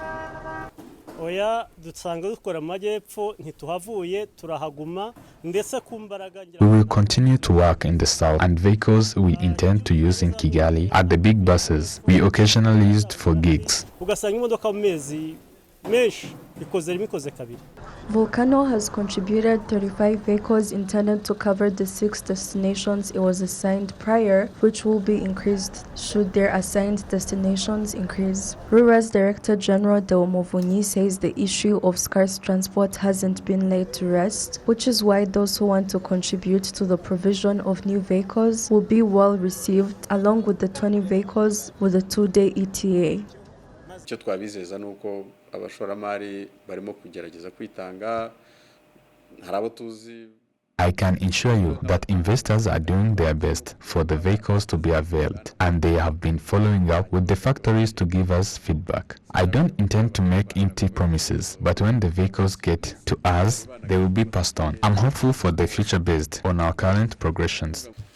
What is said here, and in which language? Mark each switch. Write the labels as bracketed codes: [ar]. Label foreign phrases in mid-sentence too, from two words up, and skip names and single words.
[en] We will continue to work in the south, and vehicles we intend to use in Kigali are the big buses we occasionally used for gigs. [rw] menshi ikoze kabiri. [en] Volcano has contributed 35 vehicles intended to cover the 6 destinations it was assigned prior, which will be increased should their assigned destinations increase. RURA's Director General Deomovunyi says the issue of scarce transport hasn't been laid to rest, which is why those who want to contribute to the provision of new vehicles will be well received, along with the 20 vehicles with a 2-day ETA. [rw] icyo twabizeza nuko abashoramari barimo kugerageza kwitanga harabo tuzi. [en] I can assure you that investors are doing their best for the vehicles to be availed, and they have been following up with the factories to give us feedback. I don't intend to make empty promises, but when the vehicles get to us, they will be passed on. I'm hopeful for the future based on our current progressions.